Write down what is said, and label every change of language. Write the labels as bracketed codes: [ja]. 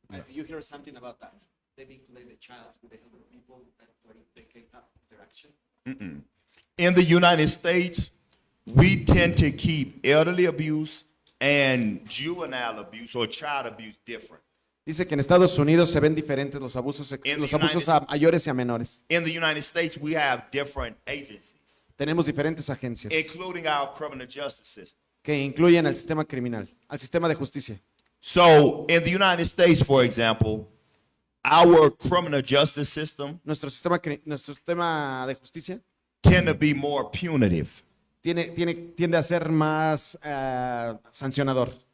[en] You hear something about that? They vinculate the child with the other people that they can have interaction. In the United States, we tend to keep elderly abuse and juvenile abuse or child abuse different. [es] Dice que en Estados Unidos se ven diferentes los abusos a mayores y a menores. [en] In the United States, we have different agencies, [es] Tenemos diferentes agencias [en] including our criminal justice system. [es] que incluyen al sistema criminal, al sistema de justicia. [en] So, in the United States, for example, our criminal justice system [es] Nuestro sistema de justicia [en] tend to be more punitive [es] tiende a ser más sancionador.